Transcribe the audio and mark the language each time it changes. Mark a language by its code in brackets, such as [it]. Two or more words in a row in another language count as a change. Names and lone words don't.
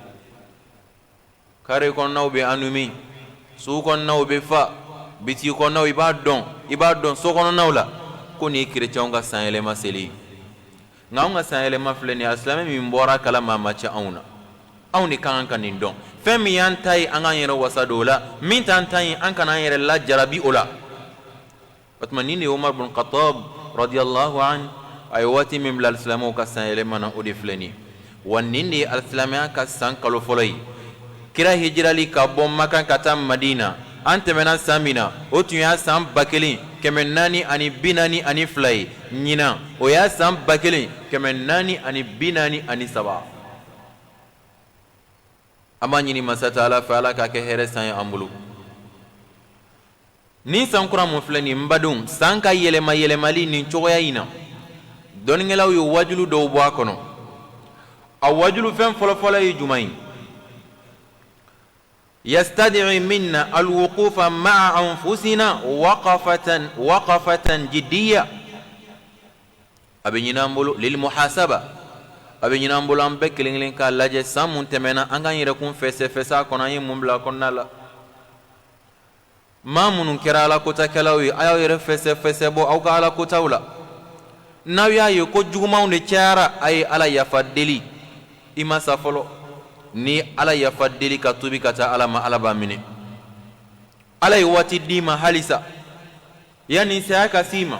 [bm] kare kɔnɔnaw bɛ annumi sugu kɔnɔnaw bɛ fa bitigi kɔnɔnaw i b'a dɔn so kɔnɔnaw la ko nin ye kerecɛnw ka sanyɛlɛma seli nka anw ka sanyɛlɛma filɛ nin ye alisilamɛ min bɔra kalama a ma ca anw na anw de ka kan ka nin dɔn fɛn min y'an ta ye an k'an yɛrɛ wasa don o la min t'an ta ye an kana an yɛrɛ lajarabi o la o tuma nin de ye Umar bin Khattab [ar] رضي الله عن [bm] ay wati min bil islamu ka sanyelema na o de filɛni wa nin de ye alisilamɛya ka san kalo fɔlɔ ye kira hijirali ka bɔ Maka ka taa Madina an tɛmɛna san min na o tun y'a san 1442 ye ɲinan o y'a san 1443 an b'a ɲini masa Taala fɛ Ala k'a kɛ hɛrɛ san ye an bolo ni san kura mun filɛ nin n badenw san ka yɛlɛmali nin cogoya in na dɔnnikɛlaw ye wajulu dɔw bɔ a kɔnɔ a wajulu fɛn fɔlɔfɔlɔ ye jumɛn ye [ar] يستدعي منا الوقوف مع أنفسنا وقفة جدية [bm] a bɛ ɲini an bolo [ar] للمحاسبة [bm] a bɛ ɲini an bolo an bɛɛ kelen kelen k'a lajɛ san mun tɛmɛna an k'an yɛrɛkun fɛsɛ a kɔnɔ an ye mun bila a kɔnɔna la maa minnu kɛra alakotakɛlaw ye a y'aw yɛrɛ fɛsɛ bɔ aw ka alakotaw la n'aw y'a ye ko jugumanw de cayara a ye Ala yafa deli i ma sa fɔlɔ ni Ala yafa deli ka tubi ka taa Ala ma Ala b'a minɛ Ala ye waati d'i ma halisa yanni saya ka s'i ma